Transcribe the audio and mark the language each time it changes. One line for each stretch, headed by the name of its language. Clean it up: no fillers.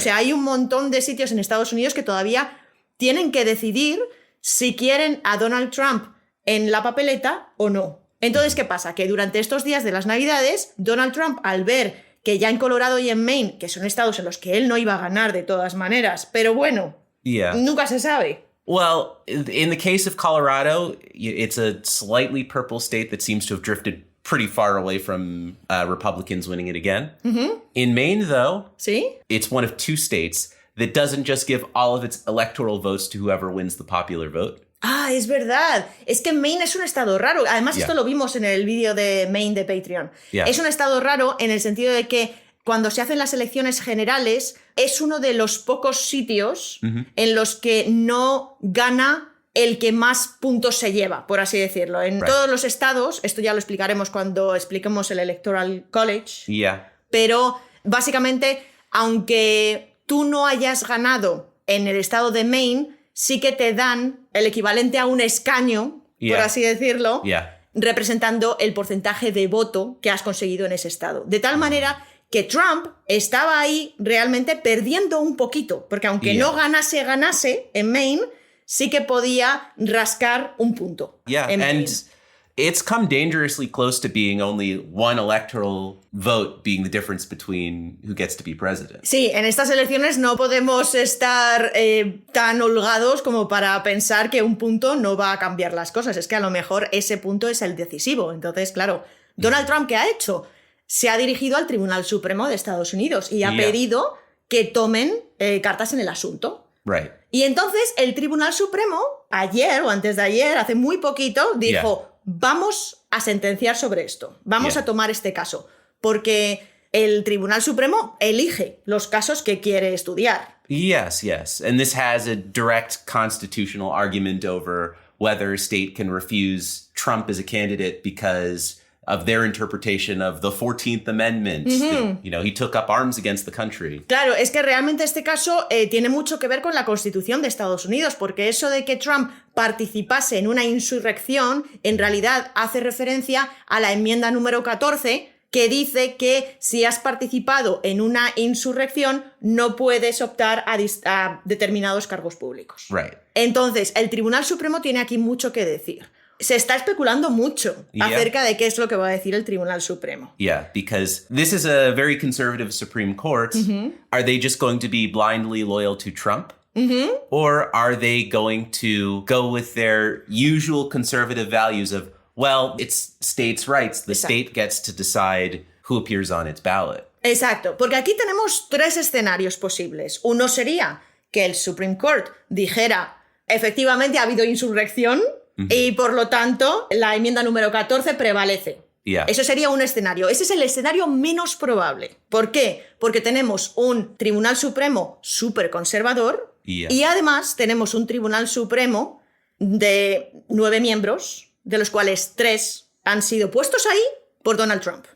Spanish: O sea, hay un montón de sitios en Estados Unidos que todavía tienen que decidir si quieren a Donald Trump en la papeleta o no. Entonces, ¿qué pasa? Que durante estos días de las Navidades, Donald Trump, al ver que ya en Colorado y en Maine, que son estados en los que él no iba a ganar de todas maneras, pero bueno,
English: Yeah.
Spanish: nunca se sabe.
English: Well, in the case of Colorado, it's a slightly purple state that seems to have drifted pretty far away from Republicans winning it again. In Maine, though,
Spanish: ¿Sí?
English: it's one of 2 states that doesn't just give all of its electoral votes to whoever wins the popular vote.
Spanish: Ah, es verdad. Es que Maine es un estado raro. Además,
English: Yeah.
Spanish: esto lo vimos en el vídeo de Maine de Patreon.
English: Yeah.
Spanish: Es un estado raro en el sentido de que cuando se hacen las elecciones generales es uno de los pocos sitios en los que no gana el que más puntos se lleva, por así decirlo. En
English: Right.
Spanish: todos los estados, esto ya lo explicaremos cuando expliquemos el Electoral College,
English: Yeah.
Spanish: pero básicamente, aunque tú no hayas ganado en el estado de Maine, sí que te dan el equivalente a un escaño, por
English: Yeah.
Spanish: así decirlo,
English: Yeah.
Spanish: representando el porcentaje de voto que has conseguido en ese estado. De tal manera que Trump estaba ahí realmente perdiendo un poquito, porque aunque
English: Yeah.
Spanish: no ganase en Maine, sí que podía rascar un punto.
English: Yeah.
Spanish: en
English: And
Spanish: Maine.
English: it's come dangerously close to being only one electoral vote being the difference between who gets to be president.
Spanish: Sí, en estas elecciones no podemos estar tan holgados como para pensar que un punto no va a cambiar las cosas. Es que a lo mejor ese punto es el decisivo. Entonces, claro, Donald Trump, ¿qué ha hecho? Se ha dirigido al Tribunal Supremo de Estados Unidos y ha
English: Yeah.
Spanish: pedido que tomen cartas en el asunto.
English: Right.
Spanish: Y entonces el Tribunal Supremo, ayer o antes de ayer, hace muy poquito, dijo, vamos a sentenciar sobre esto, vamos
English: Yeah.
Spanish: a tomar este caso, porque el Tribunal Supremo elige los casos que quiere estudiar.
English: Yes, yes. And this has a direct constitutional argument over whether a state can refuse Trump as a candidate because of their interpretation of the 14th Amendment. That, he took up arms against the country.
Spanish: Claro, es que realmente este caso tiene mucho que ver con la Constitución de Estados Unidos, porque eso de que Trump participase en una insurrección en realidad hace referencia a la enmienda número 14, que dice que si has participado en una insurrección no puedes optar a determinados cargos públicos.
English: Right.
Spanish: Entonces, el Tribunal Supremo tiene aquí mucho que decir. Se está especulando mucho acerca de qué es lo que va a decir el Tribunal Supremo.
English: Yeah, because this is a very conservative Supreme Court. Are they just going to be blindly loyal to Trump? Or are they going to go with their usual conservative values of, well, it's states' rights. The state gets to decide who appears on its ballot.
Spanish: Exacto, porque aquí tenemos 3 escenarios posibles. Uno sería que el Supreme Court dijera, efectivamente ha habido insurrección y por lo tanto la enmienda número 14 prevalece.
English: Yeah.
Spanish: Eso sería un escenario. Ese es el escenario menos probable. ¿Por qué? Porque tenemos un Tribunal Supremo súper conservador y además tenemos un Tribunal Supremo de 9 miembros, de los cuales 3 han sido puestos ahí por Donald Trump.